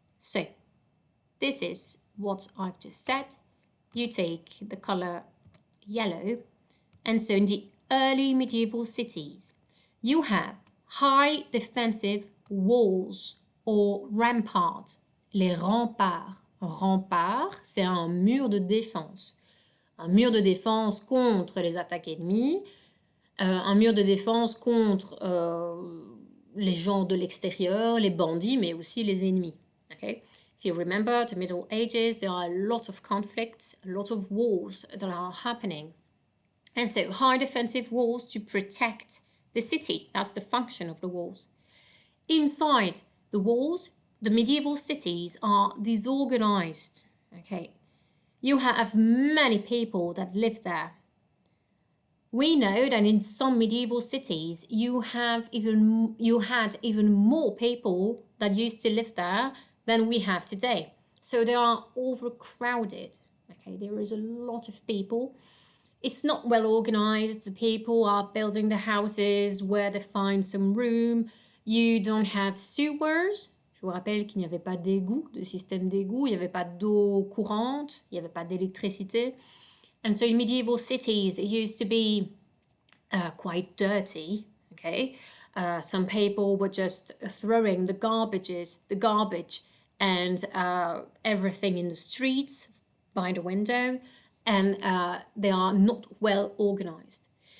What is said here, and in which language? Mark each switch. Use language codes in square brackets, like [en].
[en] So this is what I've just said. You take the color yellow, and so in the early medieval cities, you have high defensive walls or ramparts, les remparts. [fr] Un rempart, c'est un mur de défense. Un mur de défense contre les attaques ennemies, un mur de défense contre les gens de l'extérieur, les bandits, mais aussi les ennemis. [en] Okay? If you remember the Middle Ages, there are a lot of conflicts, a lot of wars that are happening. And so high defensive walls to protect the city. That's the function of the walls. Inside the walls, the medieval cities are disorganized. Okay, you have many people that live there. We know that in some medieval cities you had even more people that used to live there than we have today. So they are overcrowded. Okay, there is a lot of people. It's not well organized. The people are building the houses where they find some room. You don't have sewers. [fr] Je vous rappelle qu'il n'y avait pas d'égout, de système d'égout. Il n'y avait pas d'eau courante. Il n'y avait pas d'électricité. [en] And so in medieval cities, it used to be quite dirty. Okay, some people were just throwing the garbage and everything in the streets by the window, and they are not well organized.